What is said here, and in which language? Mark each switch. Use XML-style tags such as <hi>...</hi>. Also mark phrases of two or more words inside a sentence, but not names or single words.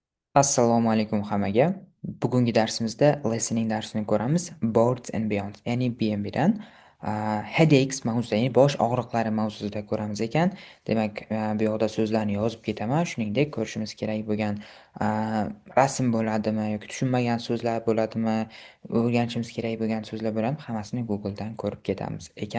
<uz>Assalomu alaykum hammaga. Bugungi darsimizda listening darsini ko'ramiz. Boards and Beyond, ya'ni BMBdan headaches mavzusida, ya'ni bosh og'riqlari mavzusida ko'ramiz ekan. Demak, bu yoqda so'zlarni yozib ketaman. Shuningdek, ko'rishimiz kerak bo'lgan rasm bo'ladimi yoki tushunmagan so'zlar bo'ladimi, o'rganishimiz kerak bo'lgan so'zlar bo'ladimi, hammasini Googledan ko'rib ketamiz ekan.</uz>